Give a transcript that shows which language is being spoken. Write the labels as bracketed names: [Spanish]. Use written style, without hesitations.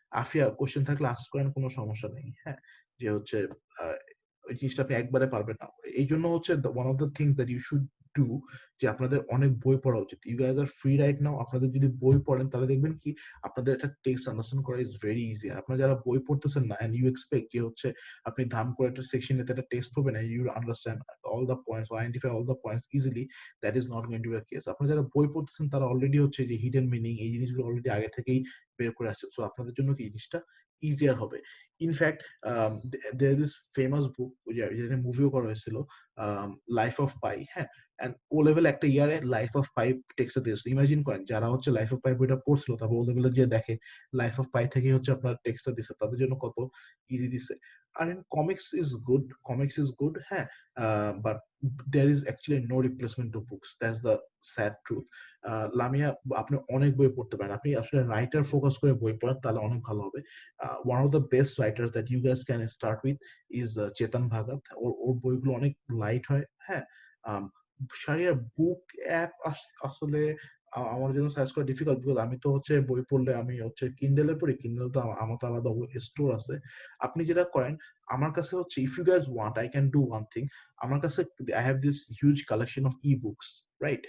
[Bangla] Afia, question থাকলে ask করেন, কোনো সমস্যা নেই। হ্যাঁ, যে হচ্ছে আহ, ওই জিনিসটা আপনি একবারে পারবেন না, এই জন্য হচ্ছে [English] one of the things that you should do, [Bangla] যে আপনাদের অনেক বই পড়া উচিত। [English] you guys are free right now, [Bangla] আপনাদের যদি বই পড়েন তাহলে দেখবেন কি আপনাদের একটা টেক্সট আন্ডারস্ট্যান্ড করা ইজ ভেরি ইজি। আর আপনারা যারা বই পড়তেছেন না, এন্ড ইউ এক্সপেক্ট যে হচ্ছে আপনি ধাম করে একটা সেকশনে একটা টেক্সট পাবেন [English] and you understand all the points or identify all the points easily, that is not going to be a case। [Bangla] আপনারা যারা বই পড়তেছেন তারা অলরেডি হচ্ছে যে হিডেন মিনিং এই জিনিসগুলো অলরেডি আগে থেকেই বের করে আসছে, সো আপনাদের জন্য কি জিনিসটা ইজিয়ার হবে। In fact [English] there is this famous book [Bangla] যেটা মুভিও করা হয়েছিল, লাইফ অফ পাই, হ্যাঁ, এন্ড ও লেভেল একটা ইয়ারে লাইফ অফ পাই টেক্সট দিয়েছিল। ইমাজিন করেন যারা হচ্ছে লাইফ অফ পাই বইটা পড়ছিল, তারপর ও লেভেলে যে দেখে লাইফ অফ পাই থেকে হচ্ছে আপনার টেক্সটটা দিছে, তাদের জন্য কত ইজি দিছে। [English] আর comics is good, হ্যাঁ, but there is actually no replacement to books, that's the sad truth। [Bangla] Lamia, আপনি অনেক বই পড়তে পারেন, আপনি আসলে রাইটার ফোকাস করে বই পড়েন তাহলে অনেক ভালো হবে। [English] one of the best writers that you guys can start with is Chetan Bhagat, [Bangla] ওর বইগুলো অনেক লাইট হয়। হ্যাঁ, শারিয়ার বুক অ্যাপ আসলে আমার জন্য সার্চ করা ডিফিকাল্ট, বিকজ আমি তো হচ্ছে বই পড়লে আমি হচ্ছে কিন্ডেলে পড়ি, কিন্ডেল তো আমার তো আলাদা স্টোর আছে। আপনি যেটা করেন, আমার কাছে হচ্ছে [English] If you guys want I can do one thing, আমার কাছে I have this huge collection of e books, right?